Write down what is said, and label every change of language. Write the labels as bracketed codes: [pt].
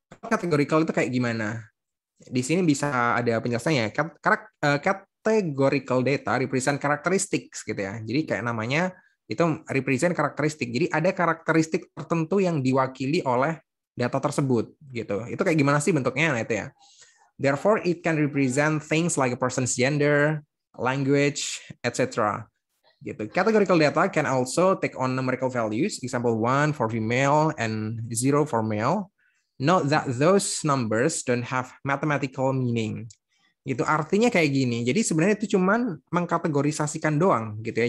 [id] Categorical itu kayak gimana? Di sini bisa ada penjelasannya. [en] Categorical data represent characteristics gitu ya. [id] Jadi kayak namanya itu represent karakteristik. Jadi ada karakteristik tertentu yang diwakili oleh data tersebut gitu. Itu kayak gimana sih bentuknya? Nah, itu ya. [en] Therefore, it can represent things like a person's gender, language, etc. Gitu. Categorical data can also take on numerical values. Example 1 for female and 0 for male. Note that those numbers don't have mathematical meaning. [id] Itu artinya kayak gini. Jadi sebenarnya itu cuman mengkategorisasikan doang gitu ya.